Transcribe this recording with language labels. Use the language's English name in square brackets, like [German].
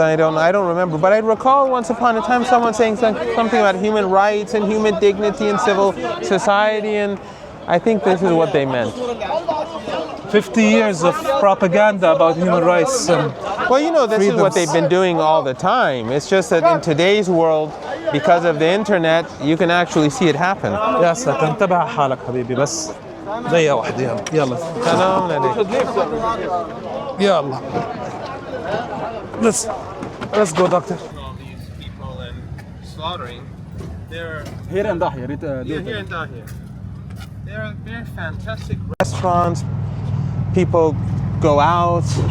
[English] I don't remember, but I recall once upon a time someone saying something about human rights and human dignity and civil society, and I think this is what they meant. 50 years of propaganda about human rights. Well, this is what freedoms. they've been doing all the time. It's just that in today's world, because of the internet, you can actually see it happen. [Arabic] يا ساتر انتبه على حالك حبيبي بس دقيقة واحدة يلا Salam alaikum. [English] يلا let's go doctor. All these people and slaughtering, they're Here in Dahieh. here in Dahieh. They're fantastic restaurants. People go out.